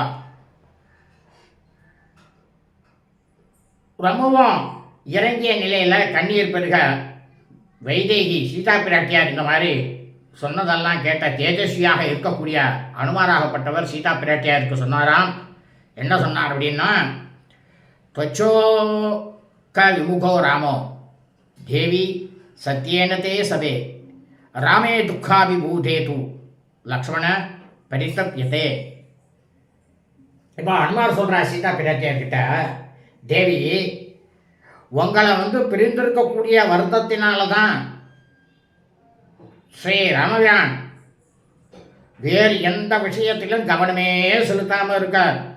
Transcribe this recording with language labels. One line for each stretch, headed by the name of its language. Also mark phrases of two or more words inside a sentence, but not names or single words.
Tamil: ரொம்பவும் இறங்கிய நிலையில் கண்ணீர் பெருக வைதேகி சீதா பிராட்டியார் இந்த மாதிரி சொன்னதெல்லாம் கேட்ட தேஜஸ்வியாக இருக்கக்கூடிய அனுமாராகப்பட்டவர் சீதா பிராட்டியாருக்கு சொன்னாராம். என்ன சொன்னார் அப்படின்னா,
Sanskrit: त्वचो क विमुखो रामो देवी सत्येन ते सवे रामे दुःखाभिभूते तु लक्ष्मण परितप्यते.
Tamil: இப்போ அனுமார் சொல்கிறார் சீதா பிராட்டியார்கிட்ட, தேவி உங்களை பிரிந்திருக்கக்கூடிய வருத்தத்தினால தான் ஸ்ரீ ராமபிரான் வேறு எந்த விஷயத்திலும் கவனமே செலுத்தாமல் இருக்கார்.